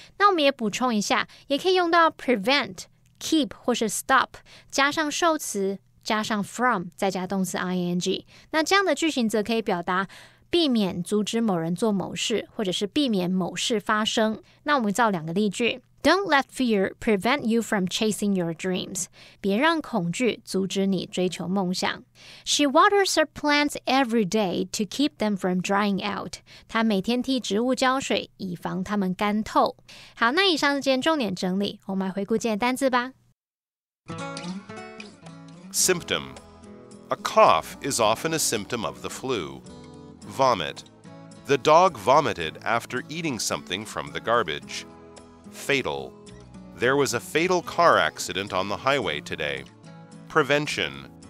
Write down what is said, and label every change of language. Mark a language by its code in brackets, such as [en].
[zh] 那我们也补充一下，也可以用到 prevent、keep 或是 stop 加上受词加上 from 再加动词 ing， 那这样的句型则可以表达避免阻止某人做某事，或者是避免某事发生。那我们造两个例句。 [en] Don't let fear prevent you from chasing your dreams. [zh] 别让恐惧阻止你追求梦想。 [en] She waters her plants every day to keep them from drying out. [zh] 她每天替植物浇水，以防它们干透。好，那以上是今天重点整理，我们来回顾今天的单字吧。 [en] Symptom. A cough is often a symptom of the flu.Vomit. The dog vomited after eating something from the garbage. Fatal. There was a fatal car accident on the highway today. Prevention.